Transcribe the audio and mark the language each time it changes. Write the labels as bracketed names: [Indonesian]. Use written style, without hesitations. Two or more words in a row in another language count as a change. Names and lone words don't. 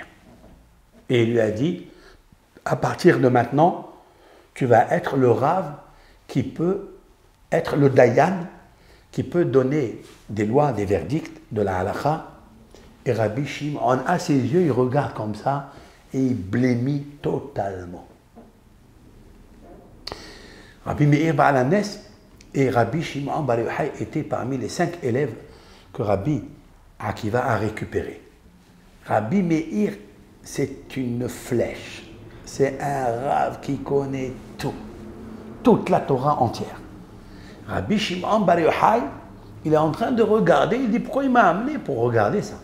[French] Et il lui a dit, à partir de maintenant, tu vas être le Rav qui peut être le dayan qui peut donner des lois, des verdicts de la halakha. Et Rabbi Shimon, à ses yeux, il regarde comme ça et il blêmit totalement. Rabbi Meir Baal HaNes et Rabbi Shimon Bar Yochai étaient parmi les 5 élèves que Rabbi Akiva a récupérés. Rabbi Meir, c'est une flèche. C'est un Rav qui connaît tout. Toute la Torah entière. Rabbi Shimon Bar Yochai, il est en train de regarder, il dit pourquoi il m'a amené pour regarder ça.